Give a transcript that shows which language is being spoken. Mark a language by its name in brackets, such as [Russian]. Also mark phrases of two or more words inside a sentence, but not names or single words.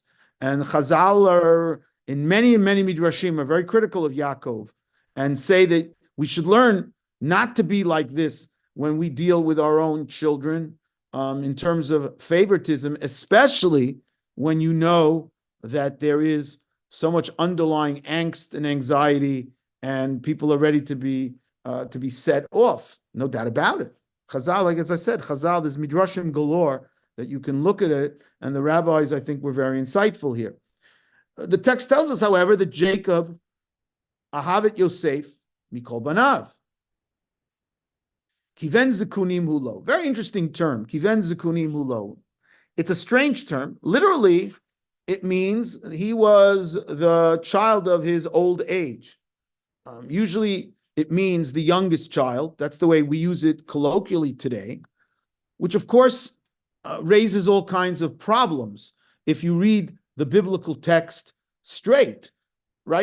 [English] And Chazal are, in many midrashim, are very critical of Yaakov and say that we should learn not to be like this when we deal with our own children in terms of favoritism, especially when you know that there is so much underlying angst and anxiety and people are ready to be set off. No doubt about it. Chazal, like as I said, Chazal, there's midrashim galore that you can look at it, and the rabbis, I think, were very insightful here. The text tells us, however, that Jacob [Hebrew] אהבת יוסף מכל בניו. כי בן זקונים הוא לו. [English] Very interesting term, [Hebrew] כי בן זקונים הוא לו. [English] It's a strange term. Literally, it means he was the child of his old age. Usually, it means the youngest child. That's the way we use it colloquially today, which of course raises all kinds of problems if you read the biblical text straight, right?